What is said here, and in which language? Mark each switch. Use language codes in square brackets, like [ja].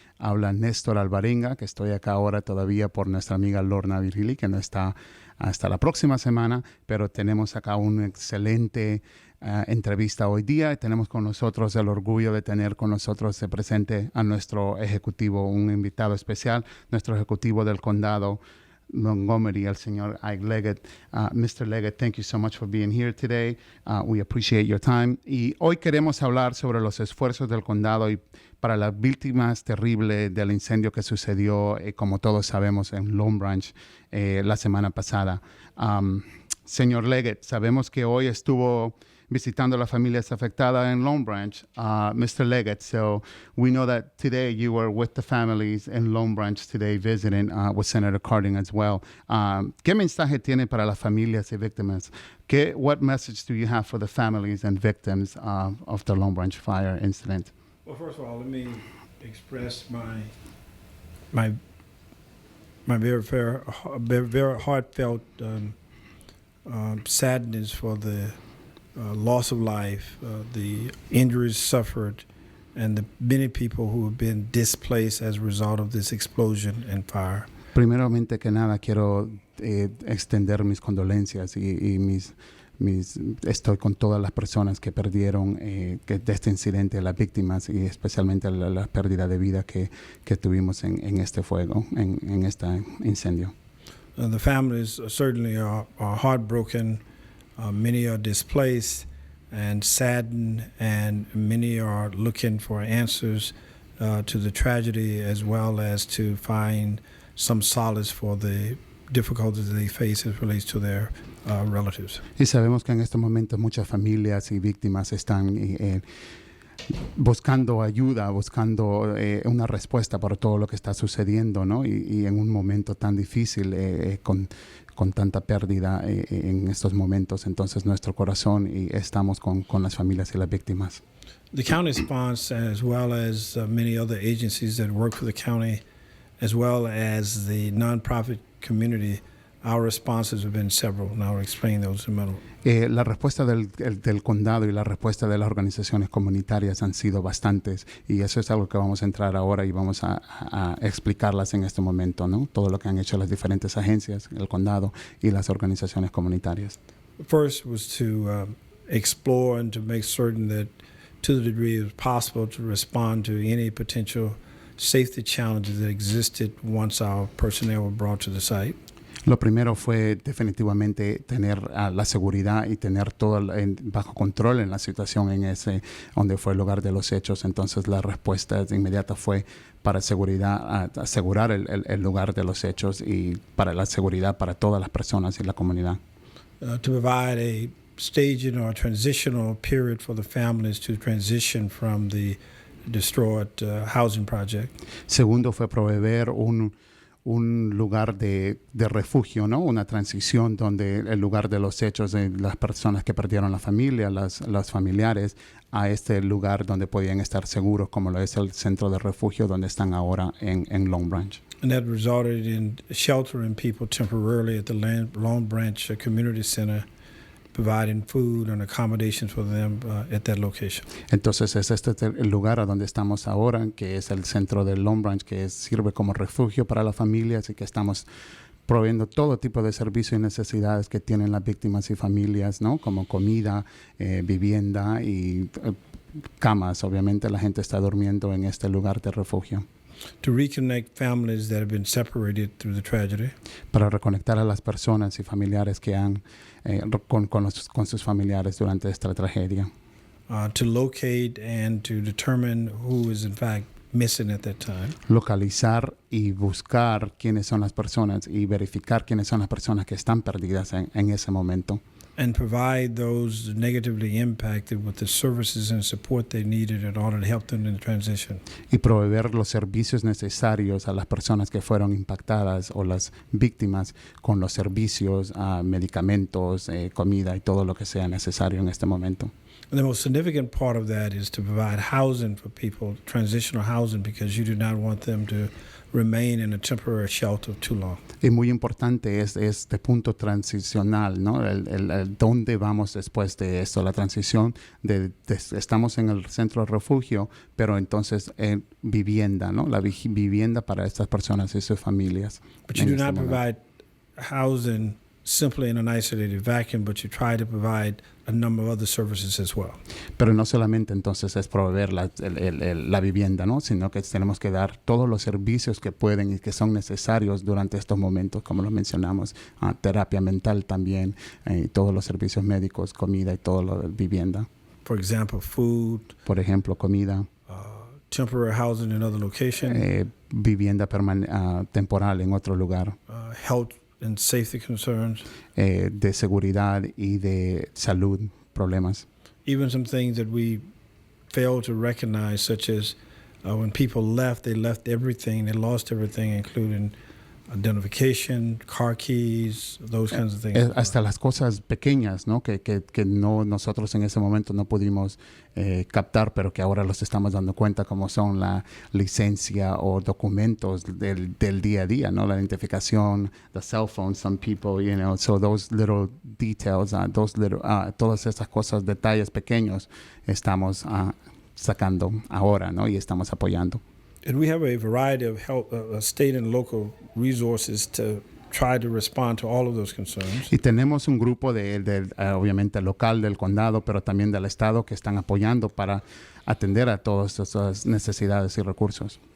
[es] Habla Néstor Alvarenga, que estoy acá ahora todavía por nuestra amiga Lorna Virgilí, que no está hasta la próxima semana, pero tenemos acá una excelente entrevista hoy día y tenemos con nosotros el orgullo de tener con nosotros presente a nuestro ejecutivo, un invitado especial, nuestro ejecutivo del condado Montgomery, el señor Ike Leggett. [en] Mr. Leggett, thank you so much for being here today. We appreciate your time. [es] Y hoy queremos hablar sobre los esfuerzos del condado y para las víctimas terribles del incendio que sucedió, como todos sabemos, en Long Branch la semana pasada. Señor Leggett, sabemos que hoy estuvo visitando las familias afectadas en Long Branch, Mr. Leggett. [en] So we know that today you were with the families in Long Branch today visiting with Senator Cardin as well. [es] ¿Qué mensaje tiene para las familias y víctimas? [en] What message do you have for the families and victims of the Long Branch fire incident? Well, first of all, let me express my very heartfelt sadness for the loss of life, the injuries suffered, and the many people who have been displaced as a result of this explosion and fire. [es] Primeramente que nada, quiero extender mis condolencias y estoy con todas las personas que perdieron de este incidente, las víctimas y especialmente la pérdida de vida que tuvimos en este fuego, en este incendio. [en] The families certainly are heartbroken. Many are displaced and saddened, and many are looking for answers to the tragedy as well as to find some solace for the difficulties they face as relates to their relatives. [es] Y sabemos que en estos momentos muchas familias y víctimas están buscando ayuda, buscando una respuesta para todo lo que está sucediendo, ¿no? Y en un momento tan difícil, con tanta pérdida en estos momentos. Entonces nuestro corazón y estamos con las familias y las víctimas. [en] The county response, as well as many other agencies that work for the county, as well as the nonprofit community, our responses have been several, and I'll explain those in a minute. [es] La respuesta del condado y la respuesta de las organizaciones comunitarias han sido bastantes y eso es algo que vamos a entrar ahora y vamos a explicarlas en este momento, ¿no? Todo lo que han hecho las diferentes agencias, el condado y las organizaciones comunitarias. [en] First was to explore and to make certain that to the degree it was possible to respond to any potential safety challenges that existed once our personnel were brought to the site. [es] Lo primero fue definitivamente tener la seguridad y tener todo bajo control en la situación en ese donde fue el lugar de los hechos. Entonces la respuesta inmediata fue para asegurar el lugar de los hechos y para la seguridad para todas las personas y la comunidad. [en] To provide a staging or transitional period for the families to transition from the destroyed housing project. [es] Segundo fue proveer un lugar de refugio, ¿no? Una transición donde el lugar de los hechos de las personas que perdieron la familia, los familiares, a este lugar donde podían estar seguros, como lo es el centro de refugio donde están ahora en Long Branch. [en] And that resulted in sheltering people temporarily at the Long Branch Community Center, providing food and accommodations for them at that location. [es] Entonces es el lugar a donde estamos ahora, que es el centro de Long Branch, que sirve como refugio para las familias y que estamos proveyendo todo tipo de servicios y necesidades que tienen las víctimas y familias, ¿no? Como comida, vivienda y camas. Obviamente la gente está durmiendo en este lugar de refugio. [en] To reconnect families that have been separated through the tragedy. [es] Para reconectar a las personas y familiares que han con sus familiares durante esta tragedia. [en] To locate and to determine who is in fact missing at that time. [es] Localizar y buscar quiénes son las personas y verificar quiénes son las personas que están perdidas en ese momento. [en] and provide those negatively impacted with the services and support they needed in order to help them in the transition. [es] Y proveer los servicios necesarios a las personas que fueron impactadas o las víctimas con los servicios, medicamentos, comida y todo lo que sea necesario en este momento. [en] And the most significant part of that is to provide housing for people, transitional housing, because you do not want them to remain in a temporary shelter too long. [es] Y muy importante es este punto transicional, ¿no? El dónde vamos después de esto, la transición estamos en el centro de refugio, pero entonces vivienda, ¿no? La vivienda para estas personas y sus familias. [en] But you do not provide housing simply in an isolated vacuum, but you try to provide a number of other services as well. [es] Pero no solamente entonces es proveer la vivienda, ¿no? Sino que tenemos que dar todos los servicios que pueden y que son necesarios durante estos momentos, como lo mencionamos, terapia mental también, todos los servicios médicos, comida y todo lo de vivienda. [en] For example, food. [es] Por ejemplo, comida. [en] Temporary housing in other location. [es] Vivienda temporal en otro lugar. [en] Health and safety concerns. [es] De seguridad y de salud, problemas. [en] Even some things that we fail to recognize, such as when people left, they left everything, they lost everything, including identification, car keys, those kinds of things. [es] Hasta las cosas pequeñas, ¿no? Que no nosotros en ese momento no pudimos captar, pero que ahora los estamos dando cuenta, como son la licencia o documentos del día a día, ¿no? La identificación, [en] the cell phone, some people, you know, so those little details, [es] todas estas cosas, detalles pequeños, estamos sacando ahora, ¿no? Y estamos apoyando. [en] And we have a variety of health, state and local resources to try to respond to all of those concerns. [es] Y tenemos un grupo obviamente local del condado, pero también del estado que están apoyando para atender a todas esas necesidades y recursos.